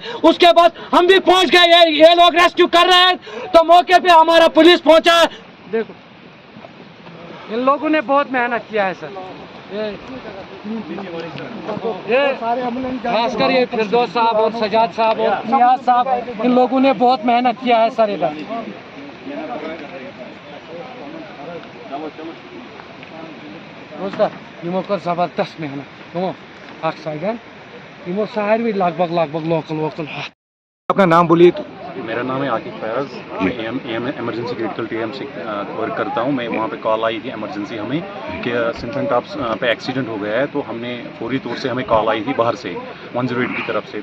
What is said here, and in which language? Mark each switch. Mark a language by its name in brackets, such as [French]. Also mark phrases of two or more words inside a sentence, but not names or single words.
[Hindi] उसके बाद हम भी पहुंच गए, ये लोग रेस्क्यू कर रहे हैं तो मौके पे हमारा पुलिस पहुंचा है। देखो इन लोगों ने बहुत मेहनत किया है सर। ये खासकर ये फिरदौस साहब और सजाद साहब और नियाज साहब, इन लोगों ने बहुत मेहनत किया है सर इधर। [Kashmiri] यमो कर जबरदस्त मेहनत यमो यमो सारे लगभग लोकल। [Hindi] अपना नाम बोलिए तो। मेरा नाम है आकिब फैयाज। मैं [English] emergency critical team [Hindi] से वर्क करता हूँ। मैं वहाँ पे कॉल आई थी एमरजेंसी हमें कि सिंथन टॉप्स पे एक्सीडेंट हो गया है। तो हमने फौरी तौर से, हमें कॉल आई थी बाहर से 108 की तरफ से।